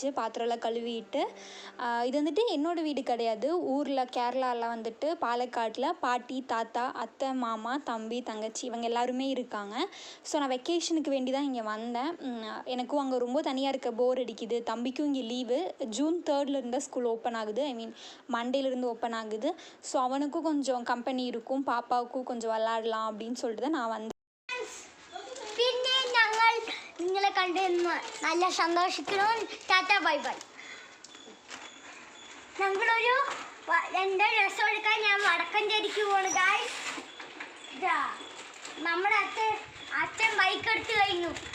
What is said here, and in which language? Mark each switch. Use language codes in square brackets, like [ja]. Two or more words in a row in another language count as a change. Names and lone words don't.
[ta] பாத்திரம்லாம் கழுவிட்டு இது வந்துட்டு என்னோடய வீடு கிடையாது, ஊரில் கேரளாவில் வந்துட்டு பாலக்காட்டில் பாட்டி தாத்தா அத்தை மாமா தம்பி தங்கச்சி இவங்க எல்லாருமே இருக்காங்க. ஸோ நான் வெக்கேஷனுக்கு வேண்டி தான் இங்கே வந்தேன். எனக்கும் அங்கே ரொம்ப தனியாக இருக்க போர் அடிக்குது. தம்பிக்கும் இங்கே லீவு, ஜூன் 3 இருந்தால் [en] school open [ta] ஆகுது, மண்டேலேருந்து ஓப்பன் ஆகுது. ஸோ அவனுக்கும் கொஞ்சம் கம்பெனி இருக்கும், பாப்பாவுக்கும் கொஞ்சம் விளாடலாம் அப்படின்னு சொல்லிட்டு தான் நான் வந்தேன். [ml] പിന്നെ ഞങ്ങൾ നിങ്ങളെ കണ്ട് നല്ല സന്തോഷിക്കണം. ടാറ്റ [en] bye bye. [ml] ഞങ്ങളൊരു എൻ്റെ ഡ്രസ്സ് എടുക്കാൻ ഞാൻ വടക്കഞ്ചേരിക്ക് പോണ് ഗായ്സ്. ഇതാ നമ്മുടെ അച്ഛൻ ബൈക്ക് എടുത്ത് കഴിഞ്ഞു.